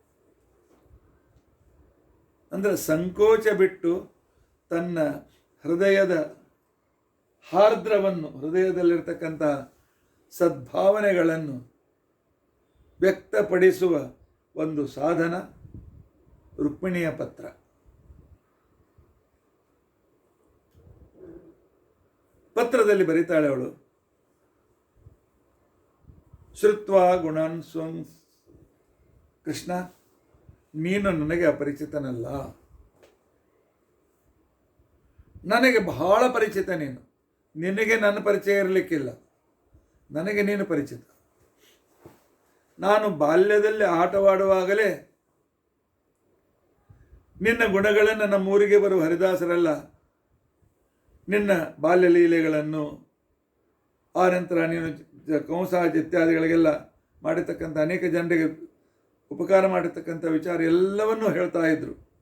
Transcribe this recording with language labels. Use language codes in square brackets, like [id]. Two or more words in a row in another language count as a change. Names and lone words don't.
[kn] ಅಂದರೆ ಸಂಕೋಚ ಬಿಟ್ಟು ತನ್ನ ಹೃದಯದ ಹಾರ್ದ್ರವನ್ನು, ಹೃದಯದಲ್ಲಿರ್ತಕ್ಕಂಥ ಸದ್ಭಾವನೆಗಳನ್ನು ವ್ಯಕ್ತಪಡಿಸುವ ಒಂದು ಸಾಧನ ರುಕ್ಮಿಣಿಯ ಪತ್ರ. ಪತ್ರದಲ್ಲಿ ಬರೀತಾಳೆ ಅವಳು, [sa] ಶ್ರುತ್ವಾ ಗುಣಾನ್ ಸ್ವಂ. [kn] ಕೃಷ್ಣ, ನೀನು ನನಗೆ ಅಪರಿಚಿತನಲ್ಲ, ನನಗೆ ಬಹಳ ಪರಿಚಿತ ನೀನು. ನಿನಗೆ ನನ್ನ ಪರಿಚಯ ಇರಲಿಕ್ಕಿಲ್ಲ, ನನಗೆ ನೀನು ಪರಿಚಿತ. ನಾನು ಬಾಲ್ಯದಲ್ಲಿ ಆಟವಾಡುವಾಗಲೇ ನಿನ್ನ ಗುಣಗಳನ್ನು ನಮ್ಮೂರಿಗೆ ಬರುವ ಹರಿದಾಸರೆಲ್ಲ ನಿನ್ನ ಬಾಲ್ಯ ಲೀಲೆಗಳನ್ನು, ಆ ನಂತರ ನೀನು ಕಂಸಾಜ್ ಇತ್ಯಾದಿಗಳಿಗೆಲ್ಲ ಮಾಡಿರ್ತಕ್ಕಂಥ ಅನೇಕ ಜನರಿಗೆ ಉಪಕಾರ ಮಾಡಿರ್ತಕ್ಕಂಥ ವಿಚಾರ ಎಲ್ಲವನ್ನೂ ಹೇಳ್ತಾ ಇದ್ರು.